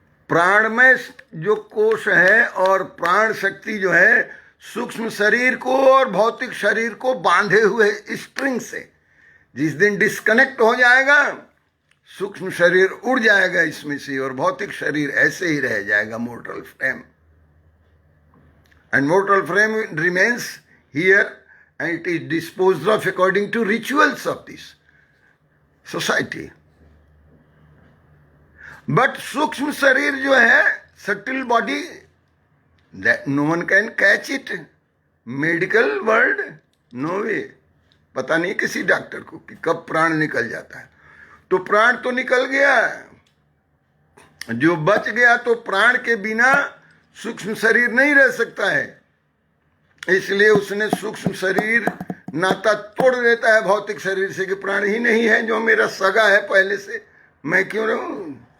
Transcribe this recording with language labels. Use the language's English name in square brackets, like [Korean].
[Hindi] प्राणमय जो कोश है और प्राण शक्ति जो है सूक्ष्म शरीर को और भौतिक शरीर को बांधे हुए स्ट्रिंग से, जिस दिन डिस्कनेक्ट हो जाएगा सूक्ष्म शरीर उड़ जाएगा इसमें से, और भौतिक शरीर ऐसे ही रह जाएगा, mortar frame. [English] And mortal frame remains here, and it is disposed of according to rituals of this society. But [Hindi] सूक्ष्म शरीर जो है, [English] subtle body, that no one can catch it. Medical world, no way. [Hindi] पता नहीं किसी doctor को कि कब प्राण निकल जाता है। तो प्राण तो निकल गया, जो बच गया तो प्राण के बिना सूक्ष्म शरीर नहीं रह सकता है, इसलिए उसने सूक्ष्म शरीर नाता तोड़ देता है भौतिक शरीर से कि प्राण ही नहीं है जो मेरा सगा है पहले से, मैं क्यों रहूं।